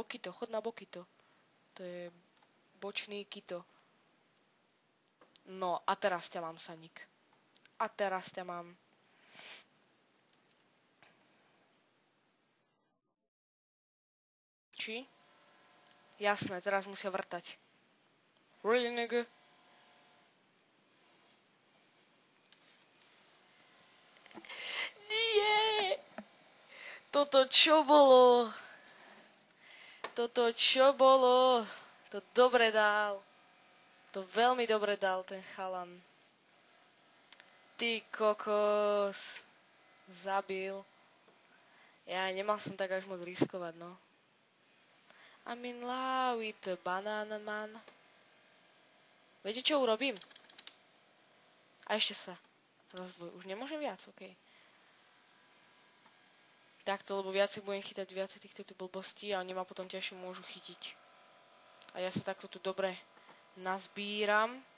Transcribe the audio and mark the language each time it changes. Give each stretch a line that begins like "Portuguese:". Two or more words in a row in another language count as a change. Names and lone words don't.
Slovak: Bokito, chod na Bokito. To je bočný Kito. No, a teraz ťa mám, Saník. A teraz ťa mám. Či? Jasné, teraz musia vrtať.
English: Really, nigga?
Slovak: Nie! Toto čo bolo? To dobre dal. To veľmi dobre dal ten chalan. Ty kokos. Zabil. Ja nemal som tak až moc riskovať, no.
English: I'm in love with the banana man.
Slovak: Viete, čo urobím? A ešte sa. Rozdvoj. Už nemôžem viac, okej. Takto, lebo viacej budem chytať viacej týchto blbostí a oni ma potom ťažšie môžu chytiť. A ja sa takto tu dobre nazbíram.